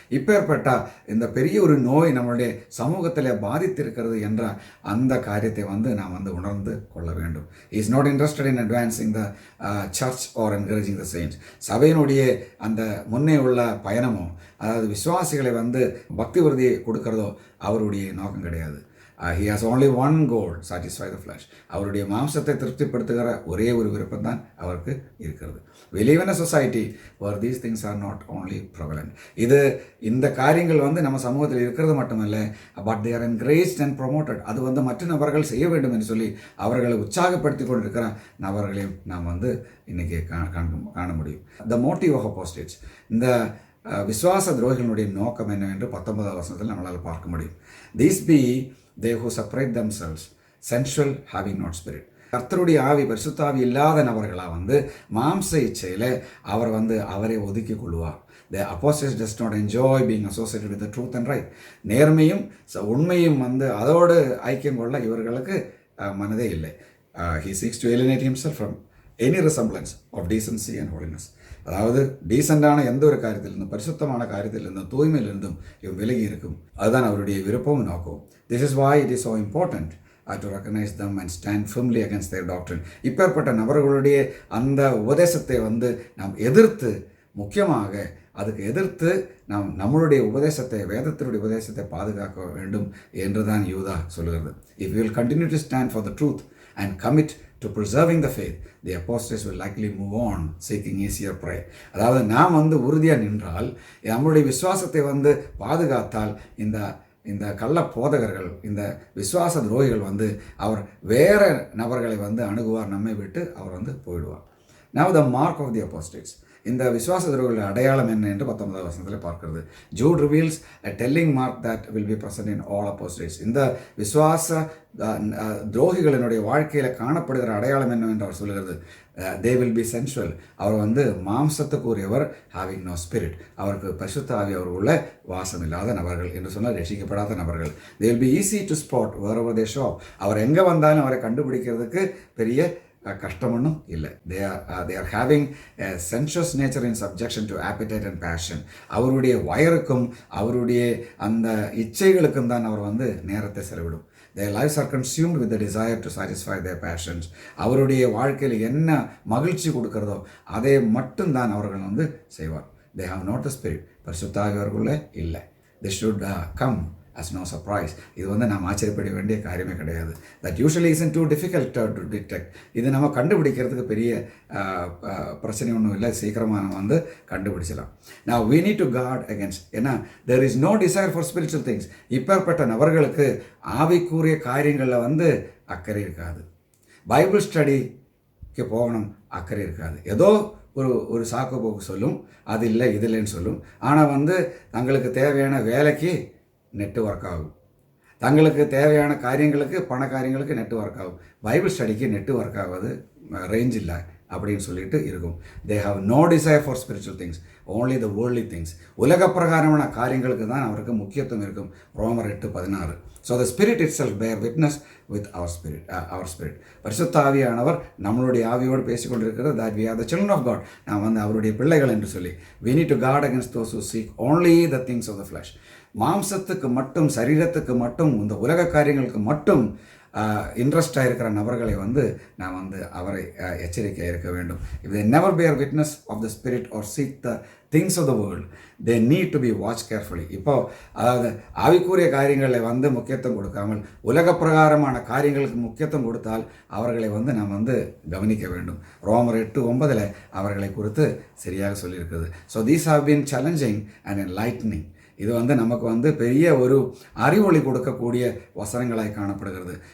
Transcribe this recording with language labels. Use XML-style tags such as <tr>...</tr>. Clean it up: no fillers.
<ta>இப்பேற்பட்ட இந்த பெரிய ஒரு நோய் நம்மளுடைய சமூகத்தில் பாதித்திருக்கிறது என்ற அந்த காரியத்தை வந்து நாம் வந்து உணர்ந்து கொள்ள வேண்டும்.</ta> <en>Is not interested in advancing the church or encouraging the saints.</en> <ta>சபையினுடைய அந்த முன்னே உள்ள பயணமோ, அதாவது விசுவாசிகளை வந்து பக்தி விருதியை கொடுக்கிறதோ அவருடைய நோக்கம் கிடையாது.</ta> <en>He has only one goal, satisfy the flesh.</en> <ta>அவருடைய மாம்சத்தை திருப்திப்படுத்துகிற ஒரே ஒரு விருப்பம் தான் அவருக்கு இருக்கிறது.</ta> <en>We live in a society where these things are not only prevalent.</en> <ta>இந்த காரியங்கள் வந்து நம்ம சமூகத்தில் இருக்கிறது மட்டுமல்ல,</ta> <en>but they are encouraged and promoted.</en> <ta>அது வந்து மற்ற நபர்கள் செய்ய வேண்டும் என்று சொல்லி அவர்களை உற்சாகப்படுத்தி கொண்டிருக்கிற நபர்களையும் நாம் வந்து இன்னைக்கு காண முடியும்.</ta> <en>The motive of apostates,</en> <ta>இந்த விசுவாச துரோகிகளுடைய நோக்கம் என்னவென்று 19வது வசனத்தில் நம்மளால் பார்க்க முடியும்.</ta> <en>These be they who separate themselves, sensual, having not spirit.</en> <ta>கர்த்தருடைய ஆவி, பரிசுத்த ஆவி இல்லாத நபர்களாக வந்து மாம்ச இச்சையில் அவர் வந்து அவரை ஒதுக்கி கொள்வார்.</ta> <en>The apostate does not enjoy being associated with the truth and right.</en> <ta>நேர்மையும் உண்மையும் வந்து அதோடு ஐக்கியம் கொள்ள இவர்களுக்கு மனதே இல்லை.</ta> <en>He seeks to alienate himself from any resemblance of decency and holiness.</en> <ta>அதாவது டீசெண்டான எந்த ஒரு காரியத்திலிருந்தும், பரிசுத்தமான காரியத்திலிருந்தும், தூய்மையிலிருந்தும் இவன் விலகி இருக்கும். அதுதான் அவருடைய விருப்பமும் நோக்கம்.</ta> <en>This is why it is so important to recognize them and stand firmly against their doctrine.</en> <ta>இப்பேற்பட்ட நபர்களுடைய அந்த உபதேசத்தை வந்து நாம் எதிர்த்து, முக்கியமாக அதுக்கு எதிர்த்து நாம் நம்மளுடைய உபதேசத்தை, வேதத்தினுடைய உபதேசத்தை பாதுகாக்க வேண்டும் என்றுதான் யூதா சொல்கிறது.</ta> <en>If we will continue to stand for the truth and commit to preserving the faith, the apostates will likely move on seeking easier prey.</en> <ta>அதாவது நாம் வந்து உறுதியாக நின்றால், நம்மளுடைய விசுவாசத்தை வந்து பாதுகாத்தால், இந்த கள்ள போதகர்கள், இந்த விசுவாச துரோகிகள் வந்து அவர் வேறு நபர்களை வந்து அணுகுவார், நம்மை விட்டு அவர் வந்து போயிடுவார்.</ta> <en>Now the mark of the apostates,</en> <ta>இந்த விசுவாச துரோகிகளுடைய அடையாளம் என்ன என்று 19வது வசனத்தில் பார்க்கிறது.</ta> <en>Jude reveals a telling mark that will be present in all apostates.</en> <ta>இந்த விசுவாச துரோகிகளினுடைய வாழ்க்கையில் காணப்படுகிற அடையாளம் என்னவென்று அவர் சொல்கிறது.</ta> <en>They will be sensual.</en> <ta>அவர் வந்து மாம்சத்துக்குரியவர்,</ta> <en>having no spirit.</en> <ta>அவருக்கு பரிசுத்த ஆவி அவர் உள்ள வாசம் இல்லாத நபர்கள் என்று சொன்னால் ரட்சிக்கப்படாத நபர்கள்.</ta> <en>They will be easy to spot wherever they show up.</en> <ta>அவர் எங்கே வந்தாலும் அவரை கண்டுபிடிக்கிறதுக்கு பெரிய கஷ்டமொன்னும் இல்லை.</ta> <en>they are having a sensuous nature in subjection to appetite and passion.</en> <ta>அவருடைய வயருக்கும் அவருடைய அந்த இச்சைகளுக்கும் தான் அவர் வந்து நேரத்தை செலவிடும்.</ta> <en>Their lives are consumed with the desire to satisfy their passions.</en> <ta>அவருடைய வாழ்க்கையில் என்ன மகிழ்ச்சி கொடுக்கிறதோ அதை மட்டும்தான் அவர்கள் வந்து செய்வார்.</ta> <en>They have not the spirit.</en> <ta>பரிசுத்த ஆவி அவர்களுக்குள்ளே இல்லை.</ta> <en>They should come as no surprise.</en> <ta>இது வந்து நாம் ஆச்சரியப்பட வேண்டிய காரியமே கிடையாது.</ta> <en>That usually isn't too difficult to detect.</en> <ta>இது நம்ம கண்டுபிடிக்கிறதுக்கு பெரிய பிரச்சனை ஒன்றும் இல்லை, சீக்கிரமாக நம்ம வந்து கண்டுபிடிச்சலாம்.</ta> <en>Now we need to guard against,</en> <ta>ஏன்னா</ta> <en>there is no desire for spiritual things.</en> <ta>இப்பேற்பட்ட நபர்களுக்கு ஆவிக்குரிய காரியங்களில் வந்து அக்கறை இருக்காது. பைபிள் ஸ்டடிக்கு போகணும் அக்கறை இருக்காது. ஏதோ ஒரு சாக்கு போக்கு சொல்லும், அது இல்லை இது இல்லைன்னு சொல்லும். ஆனால் வந்து தங்களுக்கு தேவையான வேலைக்கு நெட்வொர்க் ஆகும், தங்களுக்கு தேவையான காரியங்களுக்கு, பண காரியங்களுக்கு நெட்வொர்க் ஆகும். பைபிள் ஸ்டடிக்கு நெட்வொர்க் ஆகாது, ரேஞ்ச் இல்லை அப்படின்னு சொல்லிட்டு இருக்கும்.</ta> <en>They have no desire for spiritual things, only the worldly things.</en> <ta>உலக பிரகாரமான காரியங்களுக்கு தான் அவருக்கு முக்கியத்துவம் இருக்கும். ரோமர் 8:16.</ta> <en>So the spirit itself bear witness with our spirit.</en> <ta>பரிசுத்த ஆவியானவர் நம்மளுடைய ஆவியோடு பேசிக்கொண்டிருக்கிறது.</ta> <en>that we are the children of God,</en> <ta>நாம் வந்து அவருடைய பிள்ளைகள் என்று சொல்லி.</ta> <en>we need to guard against those who seek only the things of the flesh.</en> <ta>மாம்சத்துக்கு மட்டும், சரீரத்துக்கு மட்டும், இந்த உலக காரியங்களுக்கு மட்டும் இன்ட்ரெஸ்டாக இருக்கிற நபர்களை வந்து நாம் வந்து அவரை எச்சரிக்கையாக இருக்க வேண்டும்.</ta> <en>if they never bear witness of the spirit or seek the things of the world, they need to be watched carefully.</en> <ta>இப்போ அதாவது ஆவிக்குரிய காரியங்களை வந்து முக்கியத்துவம் கொடுக்காமல் உலக பிரகாரமான காரியங்களுக்கு முக்கியத்துவம் கொடுத்தால் அவர்களை வந்து நாம் வந்து கவனிக்க வேண்டும். ரோமர் 8:9 அவர்களை குறித்து சரியாக சொல்லியிருக்குது.</ta> <en>So these have been challenging and enlightening.</en> <ta>இது நமக்கு பெரிய ஒரு அறிவொளி கொடுக்கக்கூடிய வசனங்களாய் காணப்படுகிறது.</ta>